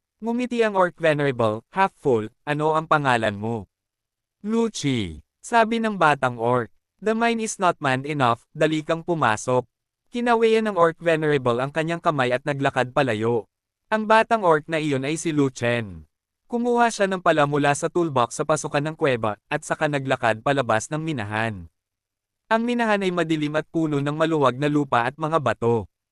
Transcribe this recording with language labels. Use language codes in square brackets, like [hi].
[tl] Ngumiti ang orc venerable, half full, ano ang pangalan mo? Luchi, sabi ng batang orc. [en] The mine is not manned enough, [tl] dali kang pumasok. Kinawayan ng orc venerable ang kanyang kamay at naglakad palayo. Ang batang orc na iyon ay si Lu Chen. Kumuha siya ng pala mula sa toolbox sa pasukan ng kuweba, at saka naglakad palabas ng minahan. Ang minahan ay madilim at puno ng maluwag na lupa at mga bato.